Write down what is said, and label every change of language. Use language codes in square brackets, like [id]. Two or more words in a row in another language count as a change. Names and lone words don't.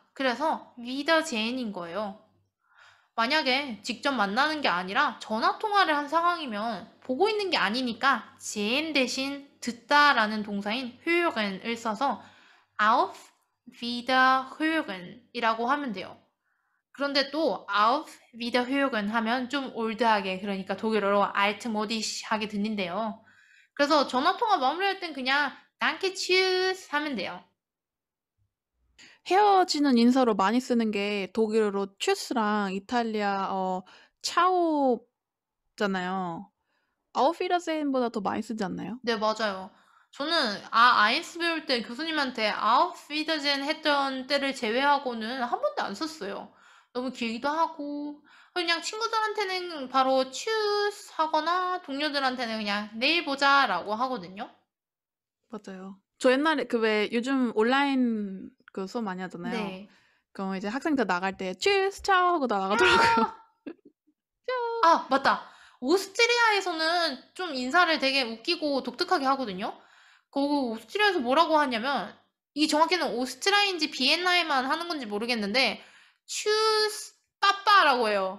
[ko] 그래서 Wiedersehen인 거예요. 만약에 직접 만나는 게 아니라 전화 통화를 한 상황이면 보고 있는 게 아니니까 sehen 대신 듣다라는 동사인 hören을 써서 [de] auf Wiederhören [ko] 이라고 하면 돼요. 그런데 또 [de] auf Wiederhören [ko] 하면 좀 올드하게 그러니까 독일어로 altmodisch하게 들린대요. 그래서 전화 통화 마무리할 땐 그냥 [de] danke tschüss [ko] 하면 돼요. 헤어지는 인사로 많이 쓰는 게 독일어로 tschüss랑 이탈리아어 ciao잖아요. [de] auf Wiedersehen [ko] 보다 더 많이 쓰지 않나요? 네, 맞아요. 저는 아이스 배울 때 교수님한테 [de] Auf Wiedersehen [ko] 했던 때를 제외하고는 한 번도 안 썼어요. 너무 길기도 하고 그냥 친구들한테는 바로 Tschüss 하거나 동료들한테는 그냥 "내일 보자."라고 하거든요. 맞아요. 저 옛날에 그 왜 요즘 온라인 그 수업 많이 하잖아요. 네. [de] 그럼 이제 학생들 나갈 때 "tschüss, ciao." [ko] 하고 나가더라고요. 야. [it] ciao. [ko] 아, 맞다. 오스트리아에서는 좀 인사를 되게 웃기고 독특하게 하거든요. 거기 오스트리아에서 뭐라고 하냐면 이게 정확히는 오스트리아인지 비엔나에만 하는 건지 모르겠는데 [de] "Tschüss Papa [ko] 라고 해요.